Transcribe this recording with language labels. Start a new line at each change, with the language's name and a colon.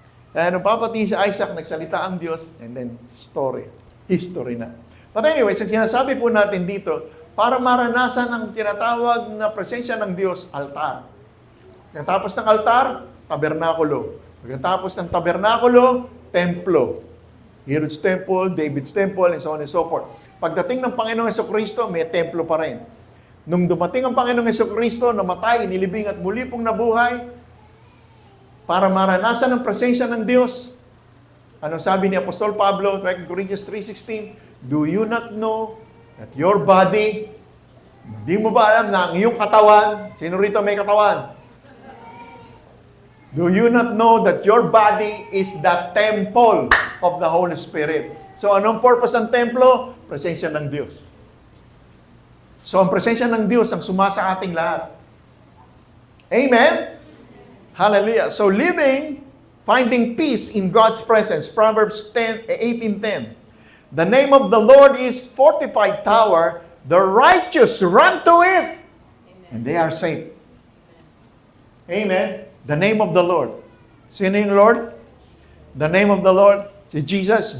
Filipino: Kaya nung papatayin si Isaac, nagsalita ang Diyos, and then history na. But anyway, sa sinasabi po natin dito, para maranasan ang tinatawag na presensya ng Diyos, altar. Pagkatapos ng altar, tabernakulo. Pagkatapos ng tabernakulo, templo.
English: Herod's temple, David's temple, and so on and so forth.
Filipino: Pagdating ng Panginoong Jesucristo, may templo pa rin. Nung dumating ang Panginoong Jesucristo, namatay, inilibing at muli pong nabuhay, para maranasan ang presensya ng Diyos, anong sabi ni Apostol Pablo, 2 Corinthians 3:16, do you not know that your body, hindi mo ba alam na ang iyong katawan, sino rito may katawan?
English: Do you not know that your body is the temple of the Holy Spirit?
Filipino: So, anong purpose ng templo? Presensya ng Diyos. So, ang presensya ng Diyos ang sumasa ating lahat. Amen? Hallelujah.
English: So, finding peace in God's presence. Proverbs 18:10. The name of the Lord is fortified tower. The righteous run to it, and they are safe. Amen? The name of the Lord. Sino yung Lord? The name of the Lord. Si Jesus.